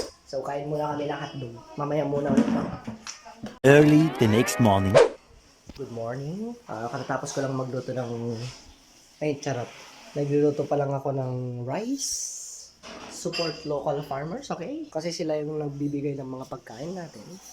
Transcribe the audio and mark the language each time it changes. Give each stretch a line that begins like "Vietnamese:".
Filipino: So, kain muna kami ng hotdog. Mamaya muna ulit ako.
English: Early the next morning. Good morning.
Filipino: Katatapos ko lang magluto ng... Ay, charot. Nagluluto pa lang ako ng rice.
English: Support local farmers, okay?
Filipino: Kasi sila yung nagbibigay ng mga pagkain natin.